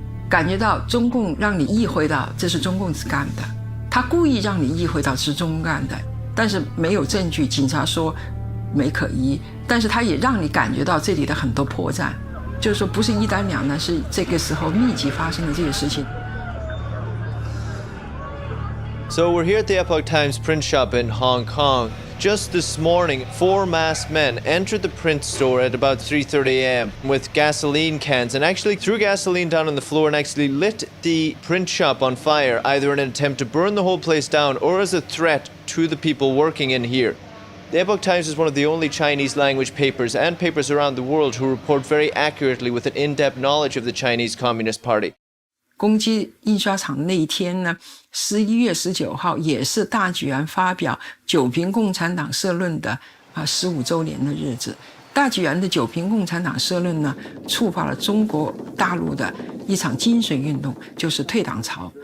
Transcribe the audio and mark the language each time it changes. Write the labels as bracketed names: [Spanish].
[Chinese] 感覺到中共讓你意會到這是中共幹的，他故意讓你意會到是中共幹的，但是沒有證據，警察說沒可疑，但是他也讓你感覺到這裡的很多破綻，就是說不是一單兩單，是這個時候密集發生的這些事情。 [English] So we're here at the Epoch Times print shop in Hong Kong. Just this morning, 4 masked men entered the print store at about 3:30 a.m. with gasoline cans and actually threw gasoline down on the floor and actually lit the print shop on fire, either in an attempt to burn the whole place down or as a threat to the people working in here. The Epoch Times is one of the only Chinese language papers and papers around the world who report very accurately with an in-depth knowledge of the Chinese Communist Party. [Chinese] 攻击印刷厂那一天呢，11月19号也是大举案发表九评共产党社论的15周年的日子。大举案的九评共产党社论呢，触发了中国大陆的一场精神运动，就是退党潮。